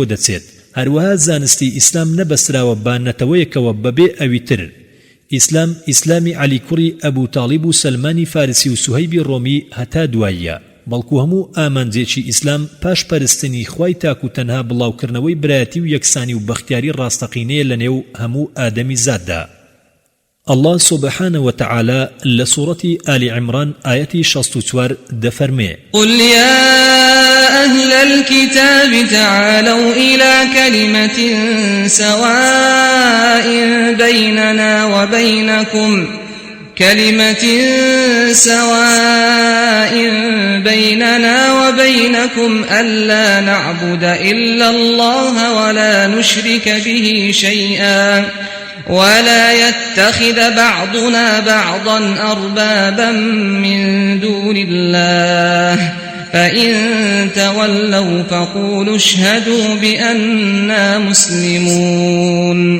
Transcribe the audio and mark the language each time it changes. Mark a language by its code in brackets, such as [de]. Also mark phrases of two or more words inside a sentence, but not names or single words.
[ckb] دەچێت هەروەها زانستی ئیسلام نەبەستراوە بە نەتەوەیەکەوە بەبێ ئەویتر ئیسلام ئیسلامی عەلی کوڕی ئەبوو تاڵیب و سەلمانی فارسی و سوهەیبی ڕۆمی هەتا دواییە بەڵکو هەموو ئامانجێکی ئیسلام پاش پەرستنی خوای تاک و تەنها بڵاوکردنەوەی برایەتی و یەکسانی و بەختیاری ڕاستەقینەیە لە نێو هەموو ئادەمی زاددا [ar] الله سبحانه وتعالى لسورة آل عمران آية 64 [ckb] دفرمي [ar] قل يا أهل الكتاب تعالوا إلى كلمة سواء بيننا وبينكم ألا نعبد إلا الله ولا نشرك به شيئا ولا يتخذ بعضنا بعضا أربابا من دون الله فإن تولوا فقولوا اشهدوا بأننا مسلمون